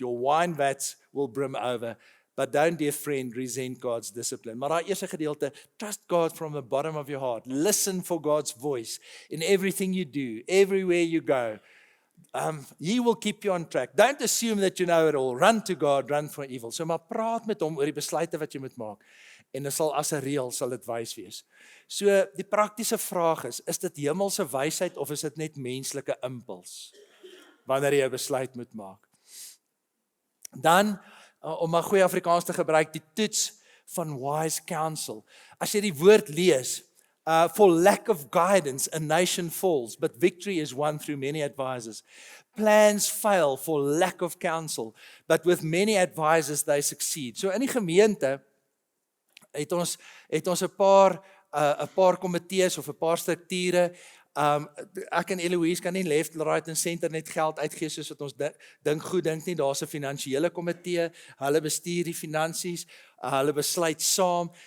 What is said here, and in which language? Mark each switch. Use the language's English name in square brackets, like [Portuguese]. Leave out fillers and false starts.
[English] Your wine vats will brim over. But don't, dear friend, resent God's discipline. [Afrikaans] Maar daai eerste gedeelte, [English] trust God from the bottom of your heart. Listen for God's voice in everything you do, everywhere you go. He will keep you on track. Don't assume that you know it all. Run to God, run from evil. [Afrikaans] So maar praat met hom oor die besluite wat jy moet maak. En dit sal as 'n reël sal dit wys wees. So die praktiese vraag is dit hemelse wysheid of is dit net menslike impuls wanneer jy 'n besluit moet maak? Dan om 'n goeie Afrikaans te gebruik, die toets van [English] wise counsel. [Afrikaans] As jy die woord lees, [English] for lack of guidance, a nation falls, but victory is won through many advisors. Plans fail for lack of counsel, but with many advisors they succeed. [Afrikaans] So in die gemeente het ons 'n paar komitees of 'n paar strukture. Ek en Eloise kan nie [English] left, right [Afrikaans] en center net geld uitgee soos wat ons dink nie. Daar's 'n finansiële komitee, hulle bestuur die finansies, hulle besluit saam.